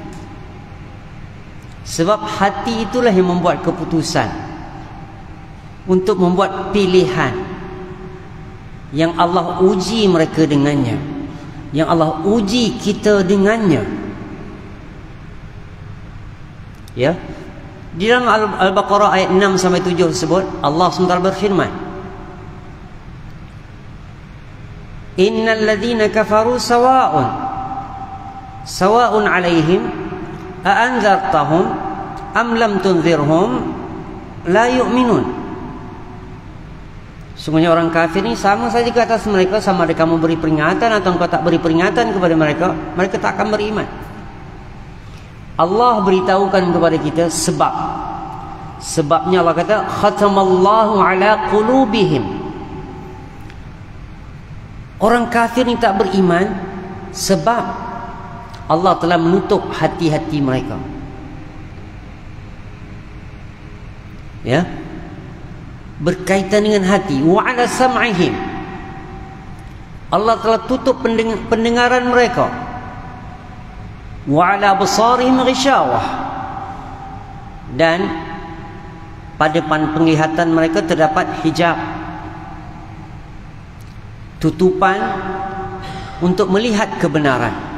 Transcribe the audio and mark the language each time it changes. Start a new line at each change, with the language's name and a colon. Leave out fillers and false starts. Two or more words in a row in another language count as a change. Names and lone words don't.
Malay: Sebab hati itulah yang membuat keputusan untuk membuat pilihan yang Allah uji mereka dengannya, yang Allah uji kita dengannya. Ya. Di dalam Al-Baqarah ayat 6 sampai 7 tersebut Allah SWT berfirman,
Arabic: إن الذين كفروا سواء عليهم أأنذرتهم أم لم تنذرهم لا يؤمنون.
Malay: Sungguhnya orang kafir ini sama saja ke atas mereka, sama ada kamu beri peringatan atau engkau tak beri peringatan kepada mereka, mereka tak akan beriman. Allah beritahukan kepada kita sebab. Sebabnya Allah kata
Arabic: ختم الله على قلوبهم.
Malay: Orang kafir ni tak beriman sebab Allah telah menutup hati-hati mereka. Ya. Berkaitan dengan hati,
Arabic: وعلى سمعهم.
Malay: Allah telah tutup pendengaran mereka.
Arabic: وعلى أبصارهم غشاوة.
Malay: Dan pada penglihatan mereka terdapat hijab, tutupan untuk melihat kebenaran.